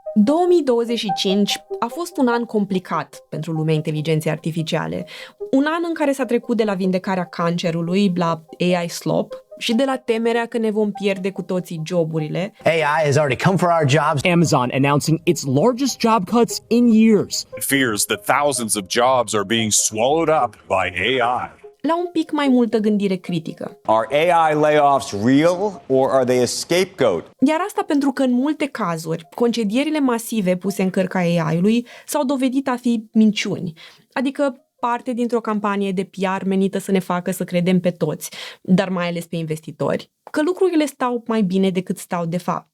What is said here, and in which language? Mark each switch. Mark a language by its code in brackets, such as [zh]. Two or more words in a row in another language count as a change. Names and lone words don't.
[ro] 2025 a fost un an complicat pentru lumea inteligenței artificiale. Un an în care s-a trecut de la vindecarea cancerului la [en] AI slop [ro] și de la temerea că ne vom pierde cu toții joburile. [en] AI has already come for our jobs. Amazon announcing its largest job cuts in years. It fears that thousands of jobs are being swallowed up by AI. [ro] La un pic mai multă gândire critică. [en] Are AI layoffs real or are they a scapegoat? [ro] Iar asta pentru că în multe cazuri, concedierile masive puse în cărca AI-ului s-au dovedit a fi minciuni, adică parte dintr-o campanie de PR menită să ne facă să credem pe toți, dar mai ales pe investitori, că lucrurile stau mai bine decât stau de fapt.